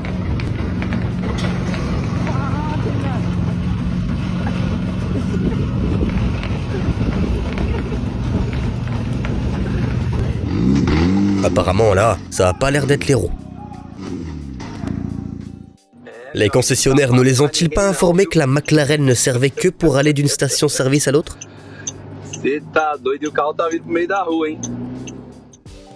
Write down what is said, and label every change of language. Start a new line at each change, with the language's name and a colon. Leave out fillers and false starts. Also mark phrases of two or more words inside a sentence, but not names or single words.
French: Apparemment là, ça a pas l'air d'être les roues. Les concessionnaires ne les ont-ils pas informés que la McLaren ne servait que pour aller d'une station-service à l'autre?
Portuguese: Você tá doido e o carro tá vindo pro meio da rua, hein?